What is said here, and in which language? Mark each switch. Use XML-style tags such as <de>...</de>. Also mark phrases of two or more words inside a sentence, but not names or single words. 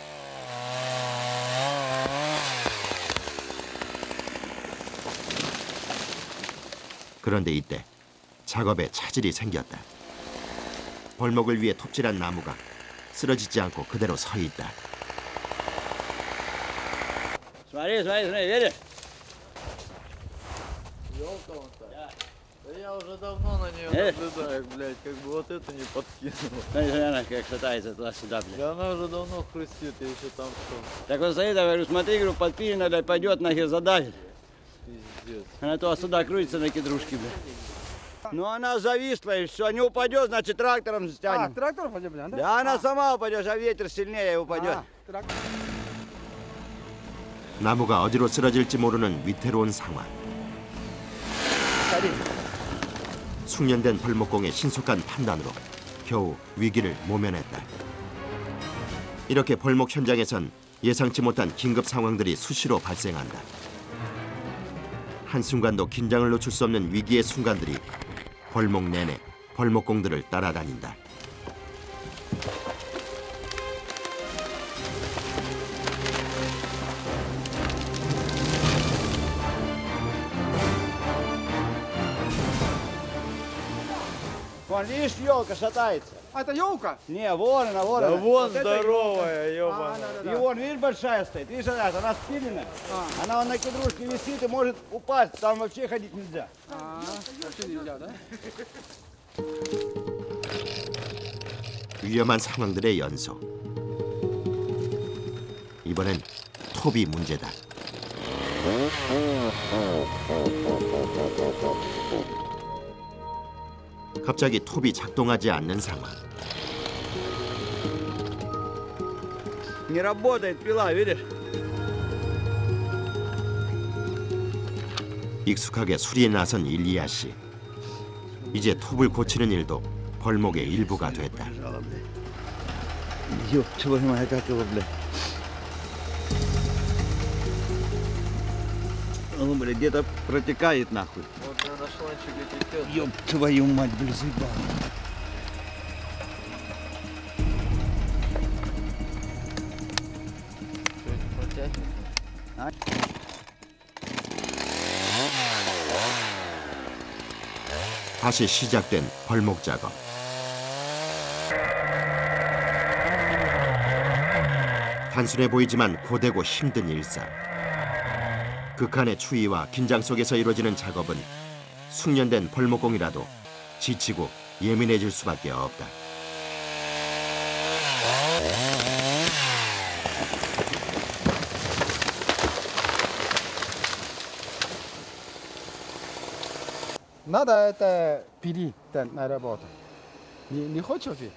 <ko>그런데 이때 작업에 차질이 생겼다. 벌목을 위해 톱질한 나무가 쓰러지지 않고 그대로 서 있다.</ko> <ru>Смотри, видишь? Да я уже давно на нее наблюдаю, блядь, как бы вот это не подкинул. Знаешь, она как шатается туда-сюда, блядь. Да она уже давно хрустит, я еще там что, Так вот стоит, я говорю, смотри, говорю, подпилено, блядь, пойдет, нахер задавит. пиздец. Она то сюда крутится на кедрушке, блядь. Ну она зависла и все, не упадет, значит трактором А, стянем. трактор пойдем, да? Да она сама упадет, а ветер сильнее упадет.</ru> <ko>아, 트랙터. 나무가 어디로 쓰러질지 모르는 위태로운 상황. 숙련된 벌목공의 신속한 판단으로 겨우 위기를 모면했다. 이렇게 벌목 현장에선 예상치 못한 긴급 상황들이 수시로 발생한다. 한순간도 긴장을 놓칠 수 없는 위기의 순간들이 벌목 내내 벌목공들을 따라다닌다.</ko> <ru>Вон, видишь, елка шатается. 아, это елка. Не, вон она, вон Да она. вон Вот это здоровая, 아, ёбаная. да, да, И да. вон, видишь, большая стоит. Видишь, она спиленная. Она вон на кедрушке висит и может упасть. Там вообще ходить нельзя. 아, вообще нельзя, да?</ru> <ko>위험한 상황들의 연속. 이번엔 톱이 문제다. 갑자기 톱이 작동하지 않는 상황.</ko> <ru>Не работает пила, видишь?</ru> <ko>익숙하게 수리에 나선 일리아 씨. 이제 톱을 고치는 일도 벌목의 일부가 됐다.</ko> <ru>Ёб твою мать, как его, блядь. Ну, блядь, где-то протекает нахуй. Вот я на шланчике текет. Ёб твою мать, блядь, заебал. Что-нибудь протянет?</ru> <ko>다시 시작된 벌목 작업. 단순해 보이지만 고되고 힘든 일상. 극한의 추위와 긴장 속에서 이루어지는 작업은 숙련된 벌목공이라도 지치고 예민해질 수밖에 없다.</ko> <ru>Надо это пилить на работу. Не хочешь ли?</ru>